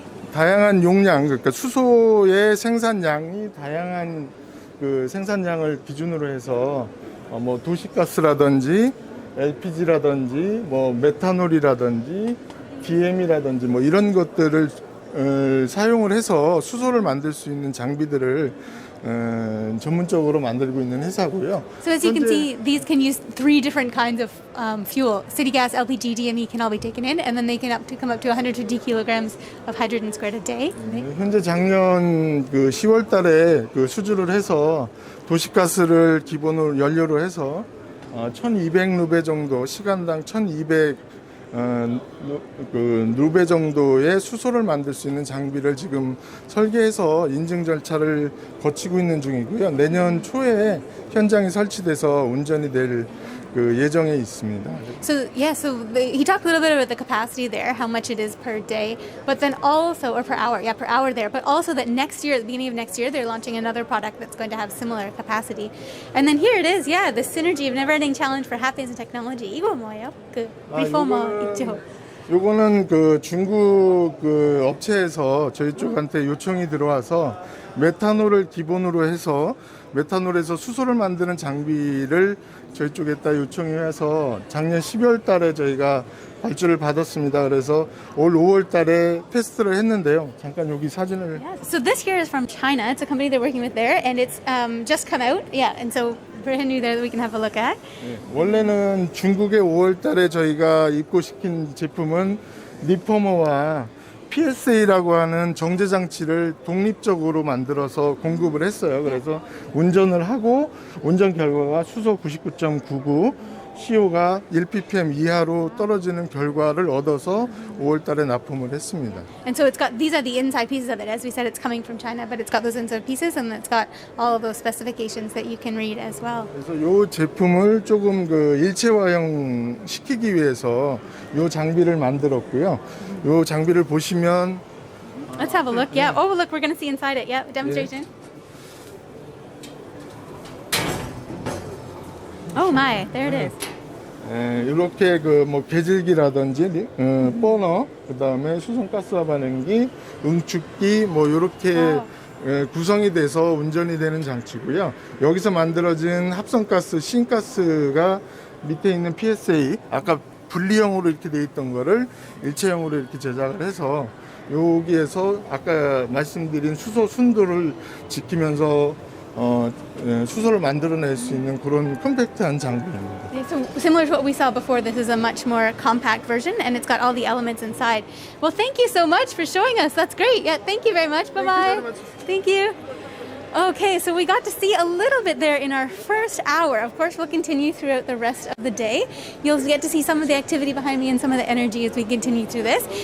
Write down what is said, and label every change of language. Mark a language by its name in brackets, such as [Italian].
[Korean] 다양한 용량, 그러니까 수소의 생산량이 다양한 그 생산량을 기준으로 해서 뭐 도시가스라든지 LPG라든지 뭐 메탄올이라든지 DM이라든지 뭐 이런 것들을 사용을 해서 수소를 만들 수 있는 장비들을 전문적으로 만들고 있는 회사고요. [English] So as you can see, these can use 3 different kinds of fuel. City gas, LPG, DME can all be taken in, and then they can come up to 150 kilograms of hydrogen squared a day. [Korean] 현재 작년 그 10월 달에 그 수주를 해서 도시가스를 기본으로 연료로 해서 1200 루베 정도, 시간당 1200 그 루베 정도의 수소를 만들 수 있는 장비를 지금 설계해서 인증 절차를 거치고 있는 중이고요. 내년 초에 현장에 설치돼서 운전이 될 그 예정에 있습니다. [English] So he talked a little bit about the capacity there, how much it is per day, but then also, or per hour there, but also that next year, at the beginning of next year, they're launching another product that's going to have similar capacity. And then here it is, the synergy of never-ending challenge for happiness and technology. [Korean] 이거 뭐예요? 그 리포머 있죠? 요거는 그 중국 그 업체에서 저희 쪽한테 요청이 들어와서 메탄올을 기본으로 해서 메탄올에서 수소를 만드는 장비를 저희 쪽에다 요청이 해서 작년 12월 달에 저희가 발주를 받았습니다. 그래서 올 5월 달에 테스트를 했는데요. 잠깐 여기 사진을. [English] So this here is from China. It's a company they're working with there, and it's just come out. Yeah, and so brand new there that we can have a look at. [Korean] 원래는 중국에 5월 달에 저희가 입고시킨 제품은 리포머와 PSA라고 하는 정제 장치를 독립적으로 만들어서 공급을 했어요. 그래서 운전을 하고 운전 결과가 수소 99.99, CO가 1ppm 이하로 떨어지는 결과를 얻어서 5월 달에 납품을 했습니다. [English] And so it's got, these are the inside pieces of it. As we said, it's coming from China, but it's got those inside pieces and it's got all of those specifications that you can read as well. [Korean] 그래서 이 제품을 조금 그 일체화형 시키기 위해서 이 장비를 만들었고요. 이 장비를 보시면 [English] Let's have a look. Yeah. Oh, look, we're going to see inside it. Yeah, demonstration. Oh my, there it is. [Korean] 이렇게 그 뭐 개질기라든지 버너, 그다음에 수송가스와 반응기, 응축기 뭐 이렇게 구성이 돼서 운전이 되는 장치고요. 여기서 만들어진 합성가스, 신가스가 밑에 있는 PSA, 아까 분리형으로 이렇게 돼 있던 거를 일체형으로 이렇게 제작을 해서 여기에서 아까 말씀드린 수소 순도를 지키면서 수소를 만들어낼 수 있는 그런 컴팩트한 장비입니다. [English] Okay, so similar to what we saw before, this is a much more compact version, and it's got all the elements inside. Well, thank you so much for showing us. That's great. Yeah, thank you very much. Bye-bye. Thank you. Okay, so we got to see a little bit there in our first hour. Of course, we'll continue throughout the rest of the day. You'll get to see some of the activity behind me and some of the energy as we continue through this.